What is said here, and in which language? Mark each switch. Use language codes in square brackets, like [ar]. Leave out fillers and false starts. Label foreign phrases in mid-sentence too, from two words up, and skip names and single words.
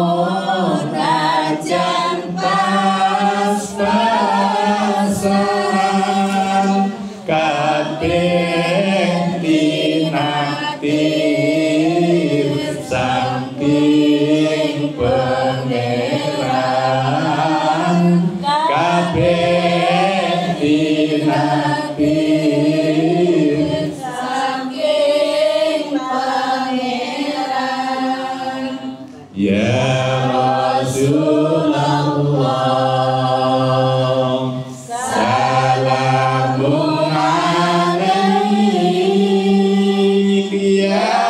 [jv] najan pas-pasan kabeh tinaktir saking pangeran kabeh tinaktir Saking pangeran [ar] يا رسول الله سلام عليك يا